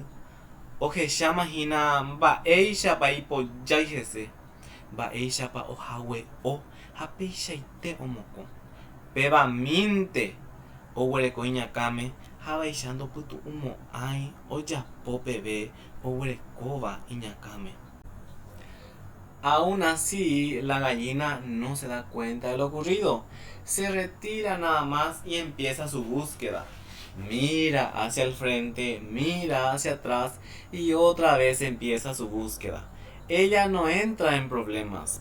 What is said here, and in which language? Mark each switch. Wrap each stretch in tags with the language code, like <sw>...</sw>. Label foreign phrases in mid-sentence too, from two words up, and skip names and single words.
<gn>Ohechámahína mba'éichapa ipojái hese, mba'éichapa ohague'o ha péichaite omokõ. Pévamínte oguereko iñakãme ha vaicha ndopytu'umo'ãi ojapo peve oguerekóva iñakãme.</gn> <es>Aún así, la gallina no se da cuenta de lo ocurrido. Se retira nada más y empieza su búsqueda. Mira hacia el frente, mira hacia atrás y otra vez empieza su búsqueda. Ella no entra en problemas.</es>